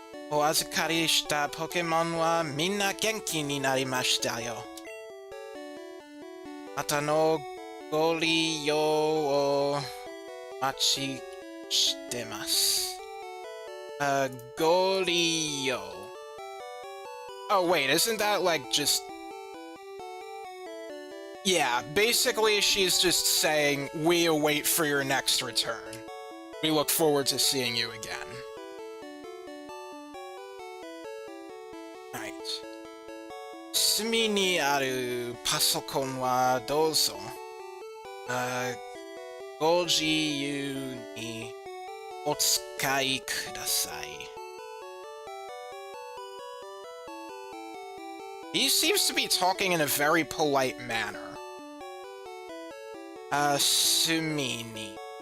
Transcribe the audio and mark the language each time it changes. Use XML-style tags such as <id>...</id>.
<ja>お預かりしたポケモンはみんな元気になりましたよ。またのご利用を待ちしてます。ご利用.</ja> <en>Oh wait, isn't that like just... Yeah, basically she's just saying, we await for your next return. We look forward to seeing you again. Right.</en> <ja>隅にあるパソコンはどうぞ。ご自由にお使いください。</ja> <en>He seems to be talking in a very polite manner.</en> <ja>隅に。</ja>